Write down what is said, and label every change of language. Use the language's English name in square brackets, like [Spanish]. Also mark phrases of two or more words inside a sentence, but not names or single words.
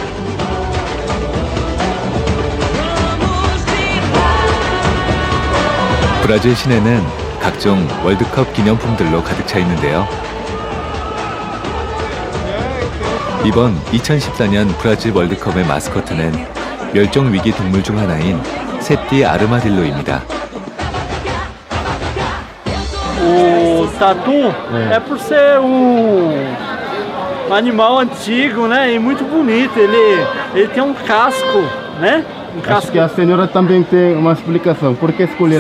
[Korean] 브라질 시내는 각종 월드컵 기념품들로 가득 차 있는데요. 이번 2014년 브라질 월드컵의 마스코트는 멸종위기 동물 중 하나인 세띠 아르마딜로입니다. [Portuguese] O tatu é por ser animal antigo, né? E muito bonito. Ele tem um casco, né? Acho que a senhora também tem uma explicação. Por que escolheram